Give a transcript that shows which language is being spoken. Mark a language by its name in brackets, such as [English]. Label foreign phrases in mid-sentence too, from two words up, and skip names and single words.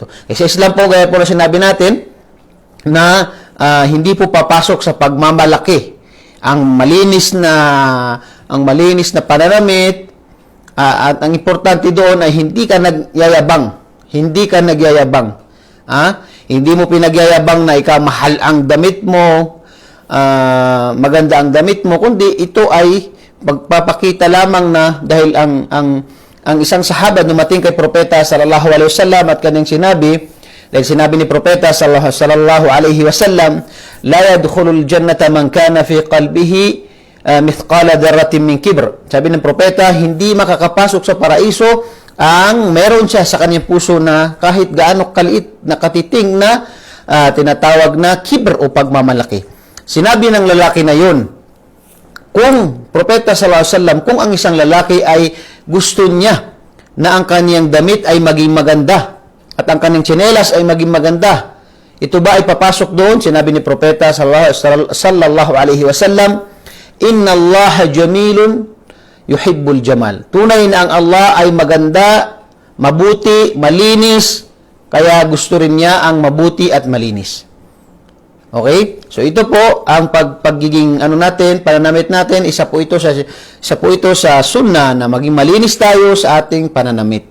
[Filipino] Kasi Islam po, gaya po na sinabi natin, na hindi po papasok sa pagmamalaki ang malinis na pananamit, at ang importante doon ay hindi ka nagyayabang. Hindi ka nagyayabang. Hindi mo pinagyayabang na ikaw mahal ang damit mo, maganda ang damit mo, kundi ito ay magpapakita lamang na dahil ang isang sahaba dumating kay Propeta [Arabic] صلى الله عليه وسلم [Filipino] at kanyang sinabi, dahil sinabi ni Propeta [Arabic] صلى الله عليه وسلم لا يدخل الجنة من كان في قلبه مثقال ذرة من كبر. [Filipino] Sabi ng Propeta, hindi makakapasok sa paraiso ang meron siya sa kanyang puso na kahit gaano kaliit na katiting na tinatawag na kibr o pagmamalaki. Sinabi ng lalaki na yun, kung Propeta [Arabic] صلى الله عليه وسلم, [Filipino] kung ang isang lalaki ay gusto niya na ang kaniyang damit ay maging maganda at ang kaniyang tsinelas ay maging maganda, ito ba ay papasok doon? Sinabi ni Propeta [Arabic] صلى الله عليه وسلم إن الله جميل يحب الجمال. [Filipino] Tunay na ang Allah ay maganda, mabuti, malinis, kaya gusto rin niya ang mabuti at malinis. Okay? So ito po ang pagiging natin, pananamit natin, isa po ito sa sunna na maging malinis tayo sa ating pananamit.